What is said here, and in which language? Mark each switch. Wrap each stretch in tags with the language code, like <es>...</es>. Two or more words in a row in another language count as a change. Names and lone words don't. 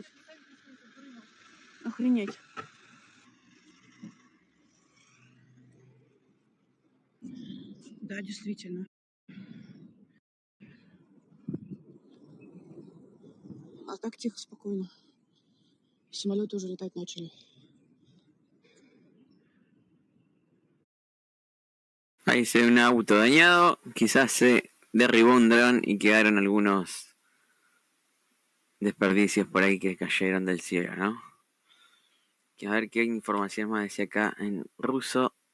<ru>Охренеть. Да, действительно. А так тихо, спокойно. Самолеты уже летать начали.</ru> <es>Ahí se ve un auto dañado. Quizás se derribó un dron y quedaron algunos desperdicios por ahí que cayeron del cielo, ¿no? A ver qué información más decía acá en ruso.</es>